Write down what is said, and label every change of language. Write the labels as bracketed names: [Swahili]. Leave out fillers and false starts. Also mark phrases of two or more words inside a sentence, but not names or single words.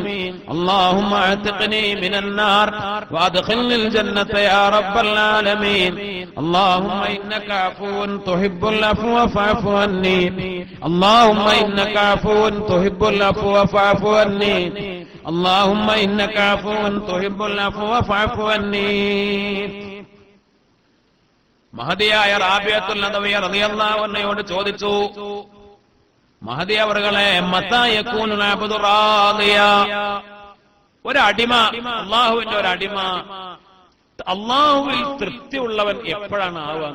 [Arabic] اللهم اعتقني من النار وادخلني الجنة يا رب العالمين. اللهم إنك عفو تحب العفو فاعف عني. اللهم إنك عفو تحب العفو فاعف عني. اللهم إنك عفو تحب العفو فاعف عني. [Malayalam] മഹദിയായ റാബിയത്തുൽ നദവിയ റളിയല്ലാഹു അൻഹയോട് ചോദിച്ചു, മഹദി അവറുകളെ, [Arabic] متى يكون العبد راضيا, [Malayalam] ഒരടിമ, അല്ലാഹുവിന്റെ ഒരടിമ അല്ലാഹുവിൽ തൃപ്തിയുള്ളവൻ എപ്പോഴാണ് ആവാന്ന്?